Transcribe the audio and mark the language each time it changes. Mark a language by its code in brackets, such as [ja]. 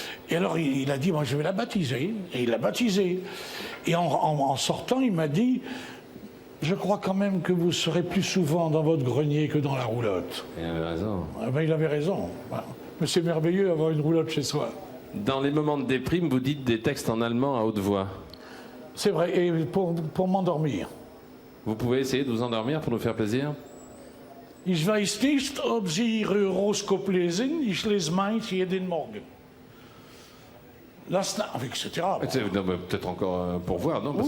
[fr] Et alors il a dit moi je vais la baptiser et il l'a baptisée. Et en sortant il m'a dit je crois quand même que vous serez plus souvent dans votre grenier que dans la roulotte. Il avait raison. Ah ben, il avait raison. Voilà. Mais c'est merveilleux d'avoir une roulotte chez soi. Dans les moments de déprime, vous dites des textes en allemand à haute voix. C'est vrai, et pour m'endormir. Vous pouvez essayer de vous endormir pour nous faire plaisir? [de] Ich weiß nicht, ob Sie Ihre Horoskop lesen. Ich lese meins jeden Morgen. [fr] Etc. Non, peut-être encore pour voir, non? Parce